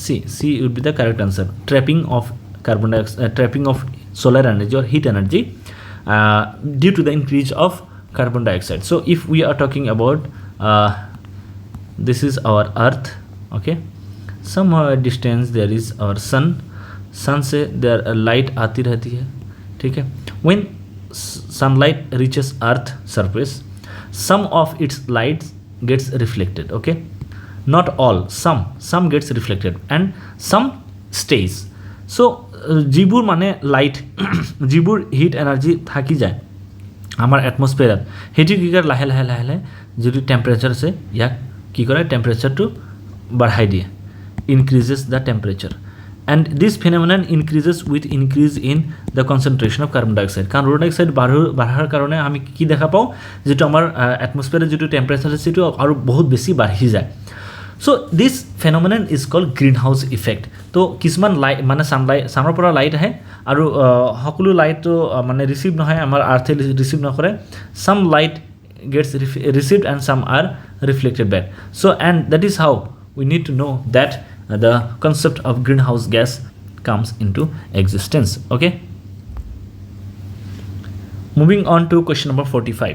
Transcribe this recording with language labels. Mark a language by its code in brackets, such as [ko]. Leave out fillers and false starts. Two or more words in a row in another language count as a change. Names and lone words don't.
[en] C would be the correct answer. Trapping of carbon dioxide, trapping of solar energy or heat energy due to the increase of carbon dioxide. So if we are talking about this is our earth, okay, some distance there is our sun से there light [hi] आती रहती है, ठीक है. [en] When sunlight reaches earth surface, some of its light gets reflected, okay, not all, some gets reflected and some stays. [as] So যিবোৰ মানে লাইট যিবোৰ [en] heat energy [as] থাকি যায় আমাৰ এটমস্ফিয়াৰত সেইটো কি কৰে লাহে লাহে লাহে লাহে যিটো টেম্পাৰেচাৰ আছে ইয়াক কি কৰে টেম্পাৰেচাৰটো বঢ়াই দিয়ে [en] increases the temperature and this phenomenon increases with increase in the concentration of carbon dioxide [as] কাৰ্বন ডাইঅক্সাইড বাঢ়াৰ কাৰণে আমি কি দেখা পাওঁ যেটো আমাৰ এটমস্ফিয়াৰৰ যেটো টেম্পাৰেচাৰ আছে সেটো আৰু বহুত বেছি বাঢ়ি যায়. [en] So this phenomenon is called greenhouse effect. [as] তো কিছুমান লাইট মানে সানৰ পৰা লাইট আহে আৰু সকলো লাইটটো মানে ৰিসিভ নহয় আমাৰ আৰ্থে ৰিসিভ নকৰে [en] some light gets received and some are reflected back. So and that is how we need to know that the concept of greenhouse gas comes into existence. Okay, moving on to question number 45.